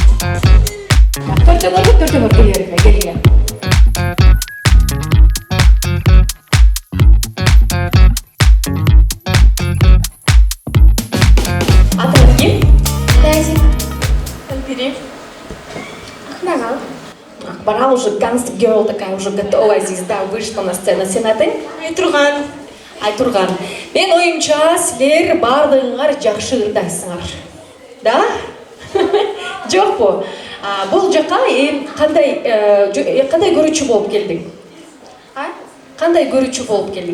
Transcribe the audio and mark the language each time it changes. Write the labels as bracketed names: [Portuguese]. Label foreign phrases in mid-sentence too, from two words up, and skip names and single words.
[Kyrgyz] Төртөңөр келгиле. Атың ким? Тазик. Альберев. Акмарал. [Russian] Акмарал уже [English] Gangsta Girl [Russian] такая, уже готовая звезда, вышла на сцену. [Kyrgyz] Сен атың? Айтурган. Айтурган. Мен оюмча силер бардыгыңар жакшы ырдайсыңар. Да? Жокпу? Бул жака кандай көрүүчү болуп келдиң? Кандай көрүүчү болуп келдиң?